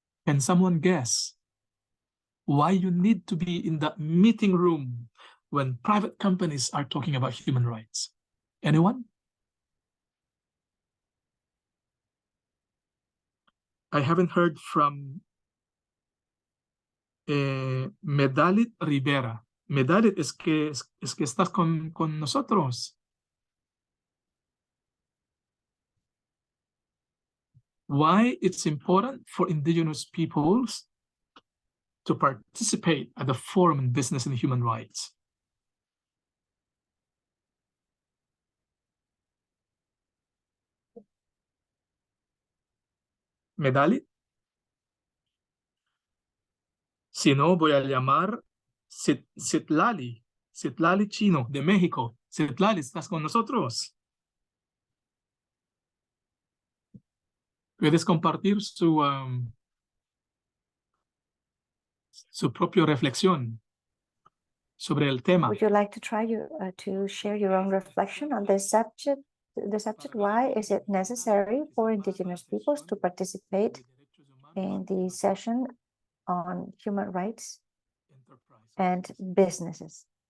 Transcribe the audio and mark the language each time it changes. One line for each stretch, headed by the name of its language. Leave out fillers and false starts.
English: Can someone guess why you need to be in that meeting room when private companies are talking about human rights? Anyone? I haven't heard from Medalit Rivera.
Spanish: Medalit, es que estás con nosotros.
English: Why it's important for indigenous peoples to participate at the Forum on Business and Human Rights. Medalit.
Spanish: Si no, voy a llamar Citlali Chino, de México. Citlali, ¿estás con nosotros? ¿Puedes compartir su propia reflexión sobre el tema?
English: Would you like to try to share your own reflection on this subject? The subject, why is it necessary for indigenous peoples to participate in the session on human rights and businesses?